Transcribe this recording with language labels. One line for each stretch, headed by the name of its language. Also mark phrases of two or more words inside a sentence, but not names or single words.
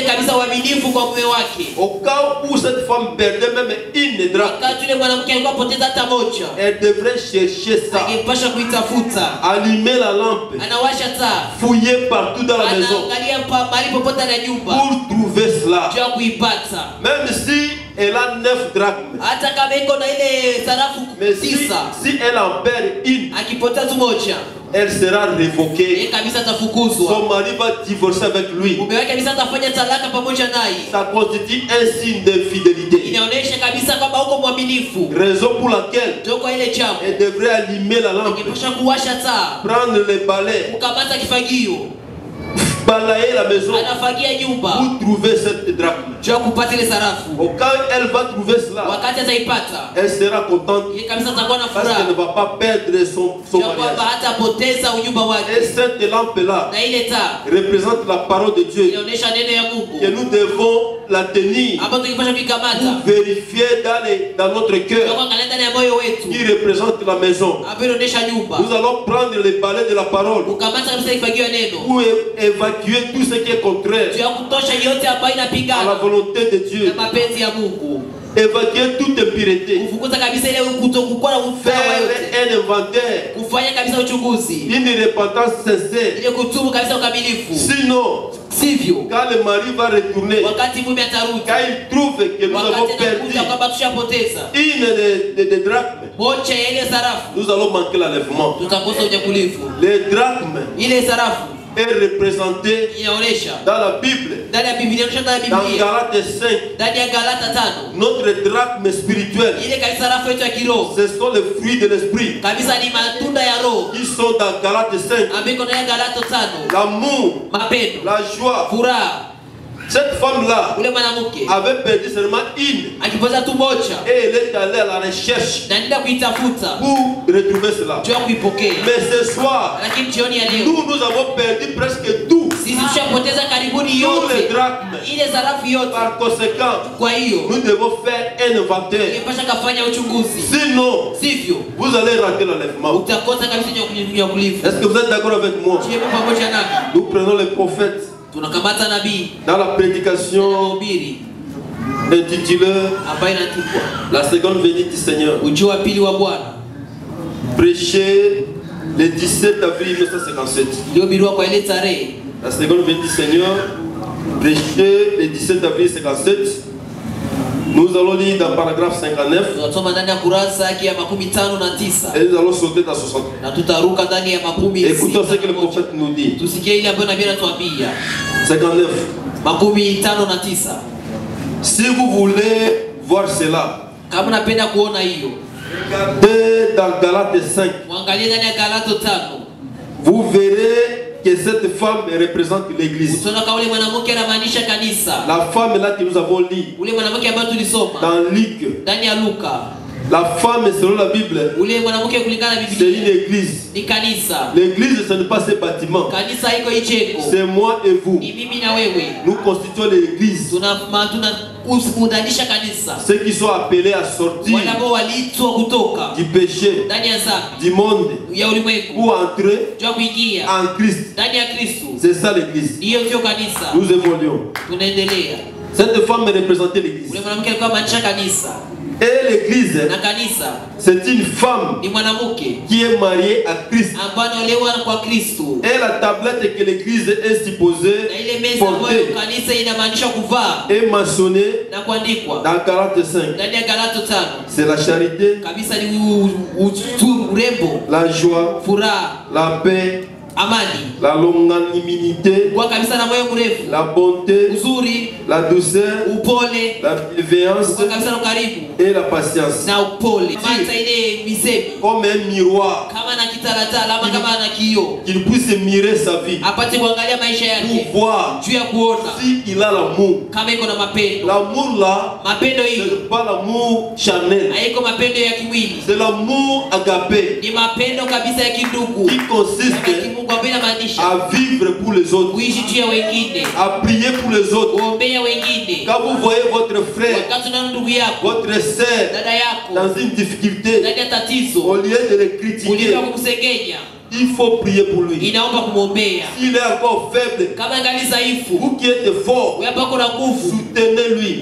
French: Au cas où cette femme perdait même une drachme, elle devrait chercher ça, allumer la lampe, fouiller partout dans la maison pour trouver cela. Même si elle a 9 drachmes.
Swahili: hata kama iko na ile sarafu
French: Mais si 9, elle en perd une,
Swahili: akipoteza moja,
French: elle sera révoquée.
Swahili: kabisa atafukuzwa.
French: Son mari va divorcer avec lui.
Swahili: Mume wake kabisa atafanya talaka pamoja naye.
French: Ça constitue un signe d'infidélité.
Swahili: Inaonyesha kabisa kwamba uko mwaminifu.
French: Raison pour laquelle
Swahili: Toko ile jambo,
French: elle devrait allumer la lampe,
Swahili: ingepasha kuwasha taa,
French: prendre le balai,
Swahili: kukamata kifagio,
French: balayer la maison
Swahili: anafagia nyumba
French: pour trouver cette drachme.
Swahili: juu kupata ile sarafu.
French: Quand elle va trouver cela,
Swahili: Wakati ataipata,
French: elle sera contente
Swahili: yeye kabisa atakuwa na
French: parce qu'elle ne
Swahili: furaha.
French: va pas perdre son
Swahili: Juu kwamba
French: mariage.
Swahili: hatapoteza unyumba
French: Et
Swahili: wake.
French: cette lampe-là
Swahili: Na ile taa
French: représente la parole de Dieu
Swahili: inaonyesha neno ya
French: que
Swahili: Mungu
French: nous devons la tenir
Swahili: ambayo tukipasha kuikamata
French: pour vérifier dans notre cœur
Swahili: kwa kalenda ya moyo wetu
French: qui représente la maison.
Swahili: ambayo inaonyesha nyumba.
French: Nous allons prendre le balai de la parole
Swahili: Kukamata kabisa kifagio ya neno
French: pour évacuer tout ce qui est contraire
Swahili: juu ya kutosha yote ambayo
French: à la
Swahili: inapingana
French: volonté de
Swahili: na
French: Dieu.
Swahili: mapenzi ya Mungu.
French: Évacuer toute impureté.
Swahili: Kufukuza kabisa ile kutokuwa na ufawa yote.
French: Faire un inventaire.
Swahili: Kufanya kabisa uchunguzi.
French: Une repentance sincère.
Swahili: Ile kutubu kabisa ukamilifu.
French: Sinon,
Swahili: Sivyo,
French: quand le mari va retourner,
Swahili: wakati mume atarudi,
French: quand il trouve que nous avons
Swahili: wakati
French: perdu
Swahili: anakuta kwamba tushapoteza
French: une des drachmes,
Swahili: moja ya ile sarafu,
French: nous allons manquer l'enlèvement.
Swahili: tutakosa unyakulifu.
French: Les drachmes
Swahili: Ile sarafu
French: est représenté
Swahili: inaonyesha
French: dans la Bible,
Swahili: ndani ya Biblia, inaonyesha ndani ya
French: dans
Swahili: Biblia,
French: Galates 5,
Swahili: ndani ya Galata 5,
French: notre drachme spirituel.
Swahili: ile kabisa sarafu yetu ya kiroho
French: Ce sont les fruits de l'esprit
Swahili: kabisa, ni matunda ya roho
French: qui sont dans Galates 5.
Swahili: ambayo iko ndani ya Galata 5.
French: L'amour,
Swahili: Mapendo,
French: la joie.
Swahili: furaha.
French: Cette femme-là
Swahili: Ule mwanamke
French: avait perdu seulement une
Swahili: akipoteza tu moja
French: et elle est allée à la recherche
Swahili: na nenda kuitafuta
French: pour retrouver cela.
Swahili: juu ya kuipokea,
French: Mais ce soir,
Swahili: lakini jioni ya leo
French: nous avons perdu presque tout,
Swahili: sisi tushapoteza karibuni
French: tous les
Swahili: yote,
French: drachmes.
Swahili: ile sarafu yote.
French: Par conséquent,
Swahili: Kwa hiyo
French: nous devons faire un inventaire.
Swahili: ingepasha kafanya uchunguzi,
French: Sinon,
Swahili: sivyo
French: vous allez rater l'enlèvement.
Swahili: utakosa kabisa unyakulifu.
French: Est-ce que vous êtes d'accord avec moi?
Swahili: Je pamoja nami,
French: Nous prenons les prophètes
Swahili: tunakamata nabii
French: dans la prédication
Swahili: mahubiri
French: intitulée
Swahili: ambayo inaandikwa
French: La seconde venue du Seigneur.
Swahili: ujio wa pili wa Bwana,
French: Prêché le 17 avril 1957.
Swahili: iliohubiriwa kwa ile tarehe.
French: La seconde venue du Seigneur, prêché le 17 avril 1957. Nous allons lire dans le paragraphe 59
Swahili: Tunasoma ndani ya kurasa yake ya 59
French: et nous allons sauter dans 60.
Swahili: na tutaruka ndani ya 60.
French: Écoutons ce que le prophète nous dit.
Swahili: Tusikie ile ambayo nabii anatuambia
French: 59.
Swahili: 59.
French: Si vous voulez voir cela,
Swahili: Kama napenda kuona hiyo,
French: regardez dans Galates 5.
Swahili: mwangalie ndani ya Galato 5.
French: Vous verrez que cette femme représente l'église.
Swahili: Utaona kama ule mwanamke anamaanisha kanisa.
French: La femme là que nous avons lu
Swahili: Ule mwanamke ambaye tulisoma
French: dans Luc,
Swahili: ndani ya Luka,
French: la femme selon la Bible,
Swahili: ule mwanamke kulingana na
French: c'est une
Swahili: Biblia
French: église.
Swahili: ni kanisa.
French: L'église, ce n'est pas ce bâtiment.
Swahili: Kanisa iko icheko,
French: C'est moi et vous.
Swahili: ni mimi na wewe.
French: Nous constituons l'église.
Swahili: Tunaundanisha kanisa,
French: Ceux qui sont appelés à sortir
Swahili: wale ambao waliitwa kutoka
French: du péché,
Swahili: ndani ya dhambi
French: du monde,
Swahili: ya ulimwengu
French: pour entrer
Swahili: juu ya kuingia
French: en Christ.
Swahili: ndani ya Kristo.
French: C'est ça l'église.
Swahili: Ndiyo ndio kanisa.
French: Nous évoluons.
Swahili: Tunaendelea.
French: Cette femme représentait l'église.
Swahili: Ule mwanamke alikuwa maanisha kanisa,
French: Et l'église,
Swahili: na kanisa
French: c'est une femme
Swahili: ni mwanamke
French: qui est mariée à Christ.
Swahili: ambaye anaolewa kwa Kristo,
French: Et la tablette que l'église est supposée
Swahili: na ile meza ambayo
French: porter
Swahili: kanisa inamaanisha kuvaa
French: est mentionnée
Swahili: na kuandikwa
French: dans Galates 5.
Swahili: ndani ya Galato 5.
French: C'est la charité,
Swahili: Kabisa ni urembo,
French: la joie,
Swahili: furaha,
French: la paix,
Swahili: amani,
French: la longanimité,
Swahili: kwa kabisa na moyo mrefu,
French: la bonté,
Swahili: uzuri,
French: la douceur,
Swahili: upole,
French: la bienveillance
Swahili: kwa kabisa na ukaribu
French: et la patience.
Swahili: na upole. Hata ile misemi
French: Comme un miroir
Swahili: kama na kitalatala ama kama na kioo,
French: qu'il puisse mirer sa vie
Swahili: apate kuangalia maisha yake
French: pour voir
Swahili: juu ya kuona
French: s'il a l'amour.
Swahili: kama iko na mapendo.
French: L'amour là,
Swahili: Mapendo
French: ce
Swahili: hiyo
French: n'est pas l'amour charnel,
Swahili: haiko mapendo ya kimwili,
French: c'est l'amour agapé
Swahili: ni mapendo kabisa ya kindugu
French: qui
Swahili: ya
French: consiste
Swahili: kimungu ambayo inamaanisha
French: à vivre pour les autres,
Swahili: kuishi juu ya wengine,
French: à prier pour les autres.
Swahili: kuombea wengine.
French: Quand vous voyez votre frère,
Swahili: Wakati unaona ndugu yako,
French: votre sœur
Swahili: dada yako
French: dans une difficulté,
Swahili: ndani ya
French: au
Swahili: tatizo,
French: lieu de le
Swahili: kuliko
French: critiquer,
Swahili: kumsengenya,
French: il faut prier pour lui.
Swahili: inaomba kumwombea.
French: S'il est encore faible,
Swahili: Kama ngali dhaifu,
French: vous qui êtes fort,
Swahili: wewe ambako na nguvu,
French: soutenez-lui.